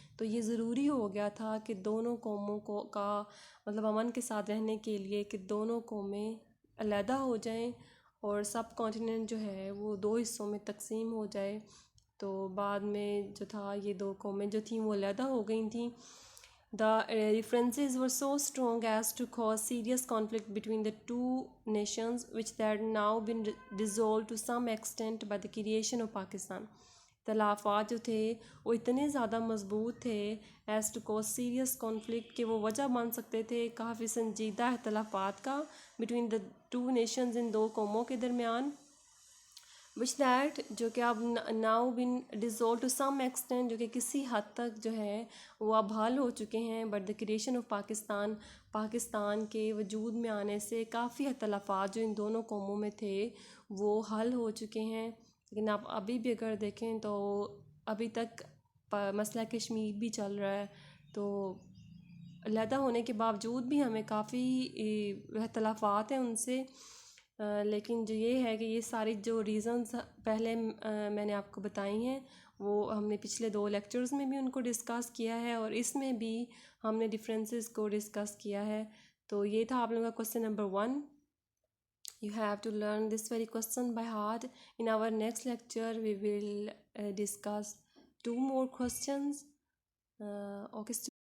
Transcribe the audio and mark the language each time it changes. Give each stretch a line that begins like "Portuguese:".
Urdu: تو یہ ضروری ہو گیا تھا کہ دونوں قوموں کو کا مطلب امن کے ساتھ رہنے کے لیے کہ دونوں قومیں علیحدہ ہو جائیں اور سب کانٹیننٹ جو ہے وہ دو حصوں میں تقسیم ہو جائے. تو بعد میں جو تھا یہ دو قومیں جو تھیں وہ علیحدہ ہو گئی تھیں.
English: The differences were so strong as to cause serious conflict between the two nations, which had now been dissolved to some extent by the creation of Pakistan.
Urdu: اختلافات جو تھے وہ اتنے زیادہ مضبوط تھے as to cause serious conflict کہ وہ وجہ بن سکتے تھے کافی سنجیدہ اختلافات کا between the two nations, ان دو قوموں کے درمیان, which that جو کہ اب now been dissolved to some extent, جو کہ کسی حد تک جو ہے وہ اب حل ہو چکے ہیں. but the creation of Pakistan, Pakistan کے وجود میں آنے سے کافی اختلافات جو ان دونوں قوموں میں تھے وہ حل ہو چکے ہیں. لیکن آپ ابھی بھی اگر دیکھیں تو ابھی تک مسئلہ کشمیر بھی چل رہا ہے, تو علیحدہ ہونے کے باوجود بھی ہمیں کافی اختلافات ہیں ان سے. لیکن جو یہ ہے کہ یہ ساری جو ریزنز پہلے میں نے آپ کو بتائی ہیں وہ ہم نے پچھلے 2 لیکچرز میں بھی ان کو ڈسکس کیا ہے اور اس میں بھی ہم نے ڈفرینسز کو ڈسکس کیا ہے. تو یہ تھا آپ لوگوں کا question number 1.
English: You have to learn this very question by heart. In our next lecture we will discuss 2 more questions. Okay.